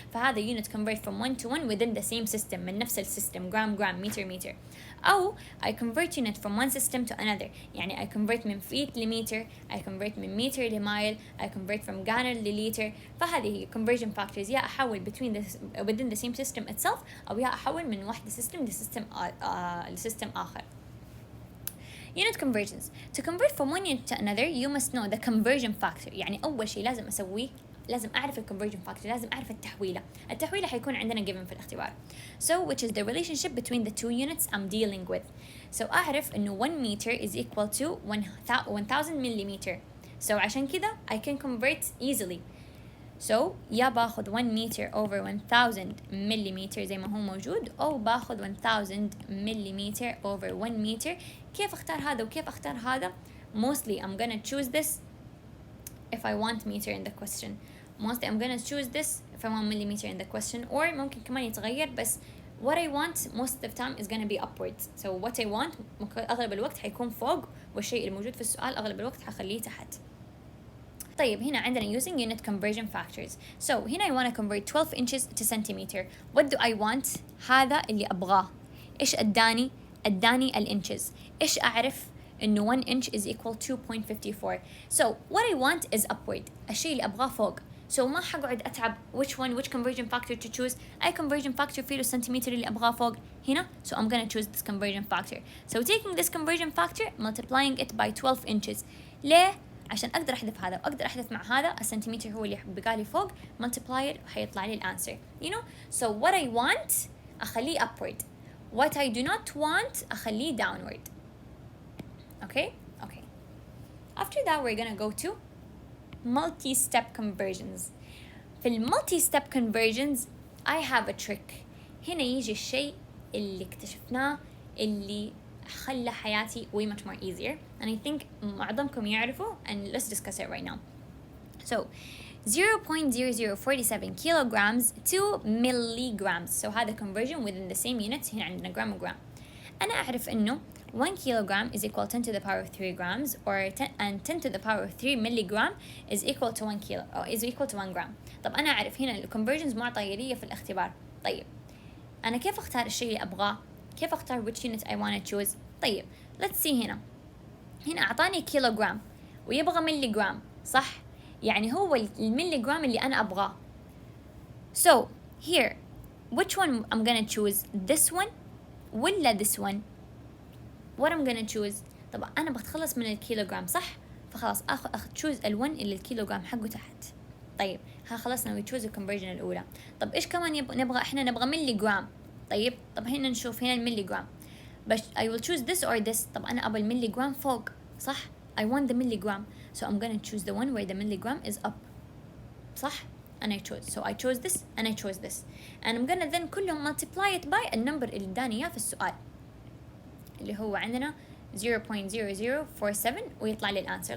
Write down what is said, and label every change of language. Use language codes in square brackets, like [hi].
[en] فهذا unit convert from one to one within the same system، [ar] من نفس السيستم، جرام متر. [en] أو I convert unit from one system to another. يعني I convert من feet لمتر، I convert من meter لمايل، I convert from gallon لليتر. [ar] فهذه هي conversion factors. يا أحول [en] within the same system itself، [ar] أو يا أحول من واحدة system لسيستم آخر. [en] Unit conversions. To convert from one unit to another, you must know the conversion factor. [ar] يعني أول شيء لازم أسويه لازم أعرف الكونفرجن فاكتور، لازم أعرف التحويلة حيكون عندنا given في الاختبار. [en] So which is the relationship between the two units I'm dealing with. So [ar] أعرف إنه [en] 1 meter is equal to 1000 millimeter. So [ar] عشان كذا [en] I can convert easily. So يا باخذ 1 meter over 1000 millimeter [ar] زي ما هو موجود، أو باخذ [en] 1000 millimeter over 1 meter. [ar] كيف أختار هذا وكيف أختار هذا؟ [en] Mostly I'm gonna choose this if I want meter in the question. Mostly I'm gonna choose this if I want millimeter in the question. Or [ar] ممكن كمان يتغير، بس [en] what I want most of the time is gonna be upwards. So what I want [ar] أغلب الوقت حيكون فوق، والشيء الموجود في السؤال أغلب الوقت حخليه تحت. طيب هنا عندنا [en] using unit conversion factors. So هنا I want to convert 12 inches to centimeter. What do I want؟ [ar] هذا اللي أبغاه. إيش أداني؟ أداني الإنشز. إيش أعرف؟ إنه [en] 1 inch is equal to 2.54. So what I want is upward. [ar] الشيء اللي أبغاه فوق. [en] So [ar] ما حقعد أتعب [en] which conversion factor to choose. [ar] أي conversion factor فيه السنتيمتر اللي أبغاه فوق هنا. [en] So I'm gonna choose this conversion factor. So taking this conversion factor, multiplying it by 12 inches. [ar] ليه؟ عشان أقدر أحذف هذا وأقدر أحذف مع هذا، السنتيمتر هو اللي بقالي فوق، [en] multiply it [ar] وحيطلع لي الأنسر. [en] You know? So what I want أخليه upward. What I do not want أخليه downward. Okay? Okay. After that we're gonna go to multi-step conversions. في multi-step conversions I have a trick. [ar] هنا يجي الشيء اللي اكتشفناه اللي خلى حياتي [en] way much more easier, and I think [ar] معظمكم يعرفوا, [en] and let's discuss it right now. So 0.0047 kilograms to milligrams. So هذا conversion within the same units. [ar] هنا عندنا gram وgram. أنا أعرف إنه [en] 1 kilogram is equal 10 to the power of 3 grams, or 10 to the power of 3 milligram is equal to 1 kilo, or is equal to 1 gram. [ar] طب أنا أعرف هنا الconversions معطية لي في الاختبار. طيب أنا كيف أختار الشيء اللي أبغاه؟ كيف أختار [en] which unit I want to choose؟ [ar] طيب [en] let's see [ar] هنا أعطاني كيلوغرام ويبغى ملي جرام، صح؟ يعني هو الملي جرام اللي أنا أبغاه. [en] So here which one I'm gonna choose؟ this one ولا this one؟ what I'm gonna choose؟ [ar] طبعا أنا بتخلص من الكيلوغرام، صح؟ فخلاص أخذ [en] choose ال1 [ar] اللي الكيلوغرام حقه تحت. طيب ها خلصنا [en] we choose [ar] الconversion الأولى. طب إيش كمان نبغى؟ إحنا نبغى ملي جرام. طيب هنا نشوف هنا الملي جرام، بس [en] I will choose this or this. [ar] طب أنا أبغى الملي جرام فوق، صح؟ [en] I want the milligram, so I'm gonna choose the one where the milligram is up. صح؟ and I chose, so I chose this and I chose this, and I'm gonna then كلهم multiply it by النمبر اللي [ar] اداني إياه في السؤال اللي هو عندنا [en] 0.0047 ويطلع لي الانسر.